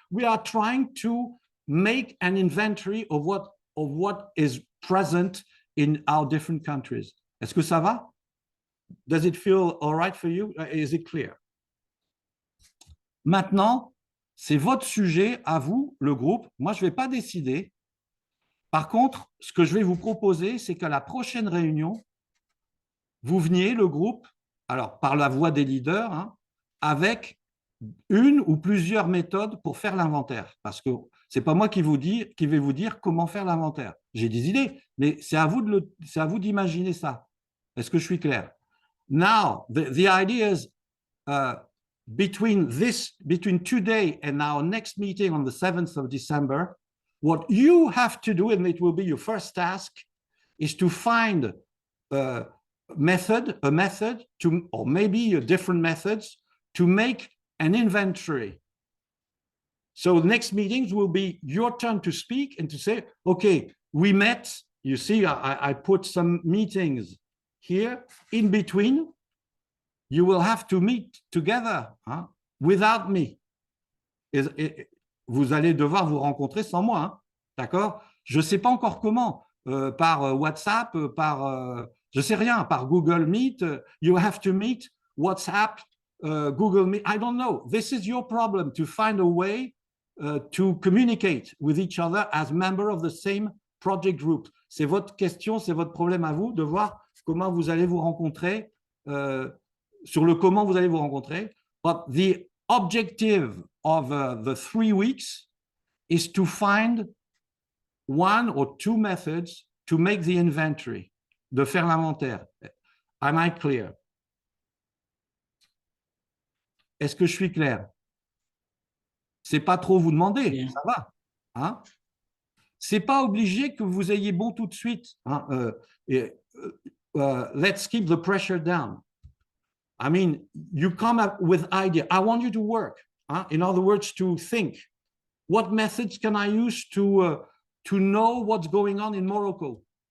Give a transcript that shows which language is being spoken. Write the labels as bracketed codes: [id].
[en] We are trying to make an inventory of what is present in our different countries. [fr] Est-ce que ça va? [en] Does it feel all right for you? Is it clear? [fr] Maintenant, c'est votre sujet à vous, le groupe. Moi, je ne vais pas décider. Par contre, ce que je vais vous proposer, c'est qu'à la prochaine réunion, vous veniez, le groupe, alors par la voix des leaders, hein, avec une ou plusieurs méthodes pour faire l'inventaire. Parce que ce n'est pas moi qui vais vous dire comment faire l'inventaire. J'ai des idées, mais c'est à vous d'imaginer ça. Est-ce que je suis clair? [en] Now, the idea is between today and our next meeting on the 7th of December, what you have to do, and it will be your first task, is to find a method to, or maybe different methods to make an inventory. So next meetings will be your turn to speak and to say, okay, we met, you see, I put some meetings here. In between, you will have to meet together, hein, without me. [fr] Vous allez devoir vous rencontrer sans moi, hein, d'accord? Je ne sais pas encore comment, par WhatsApp, je ne sais rien, par Google Meet. [en] You have to meet, WhatsApp, Google Meet. I don't know. This is your problem, to find a way to communicate with each other as members of the same project group. [fr] C'est votre question, c'est votre problème à vous de voir comment vous allez vous rencontrer, sur le comment vous allez vous rencontrer. [en] But the objective of the 3 weeks is to find 1 or 2 methods to make the inventory, [fr] de faire l'inventaire. [en] Am I clear? [fr] Est-ce que je suis clair? C'est pas trop vous demander, Bien. ça va. Hein? C'est pas obligé que vous ayez bon tout de suite. Hein? [en] Let's keep the pressure down. I mean, you come up with idea. I want you to work. In other words, to think. What methods can I use to know what's going on in Morocco?